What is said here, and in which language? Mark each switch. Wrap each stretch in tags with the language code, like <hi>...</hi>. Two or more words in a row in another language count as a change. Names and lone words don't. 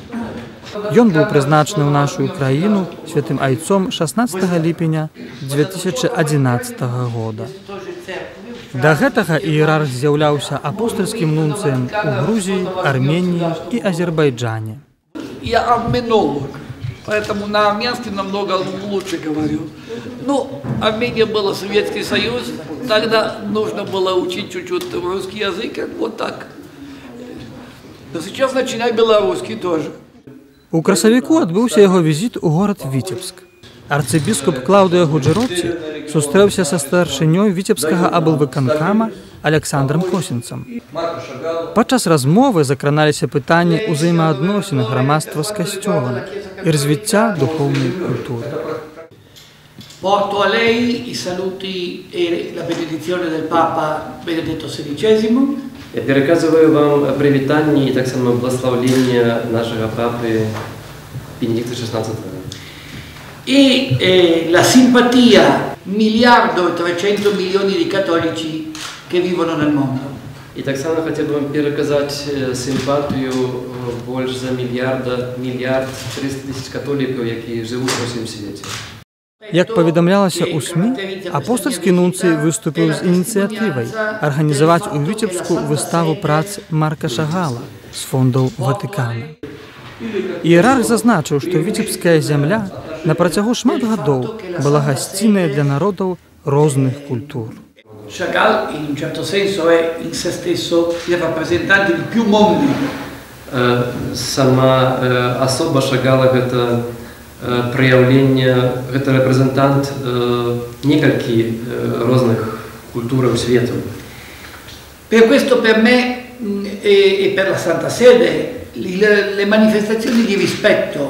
<be>Ён быў прызначаны ў нашу краіну святым айцом 16 ліпеня 2011 года. Да гэтага іерарх з'яўляўся апостальскім нунцыем у Грузіі, Арменіі і Азербайджане.</be> <ru>Я арменолог, поэтому на армянский намного лучше говорю. Ну, Армения была Советский Союз, тогда нужно было учить чуть-чуть русский язык, вот так. Но сейчас начинаю белорусский тоже.</ru> <be>У красавіку адбыўся яго візіт у горад Віцебск. Арцыбіскуп Клаўдыа Гуджэротці сустрэўся са старшынёй віцебскага аблвыканкама Александрам Косінцам. Падчас размовы закраналіся пытанні ўзаемаадносін грамадства з касцёлам і развіцця духоўнай культуры.</be> <it>Porto a lei i saluti e la benedizione del Papa Benedetto XVI.</it> <ru>Я пераказываю вам привітанне и так само благословление нашего папы Бенедикта XVI.</ru> <it>E la simpatia 1,3 miliardi di cattolici che vivono nel mondo.</it> <ru>И так само хотел бы вам переказать симпатию больше за миллиард 300 тысяч католиков, которые живут во всем свете.</ru> <be>Як паведамлялася ў СМІ, апостальскі нунцый выступіў з ініцыятывай арганізаваць у Віцебску выставу прац Марка Шагала з фондаў Ватыкана. Іерарх зазначыў, што віцебская зямля на працягу шмат гадоў была гасцінай для народаў розных культур.</be> <it>Chagall in un certo senso è in se stesso il rappresentante di più mondi</it> <be>Сама особа Шагала гэта праяўленне, гэта рэпрэзентант некалькі розных культураў свету.</be> <it>Per questo per me e per la Santa Sede le manifestazioni di rispetto.</it>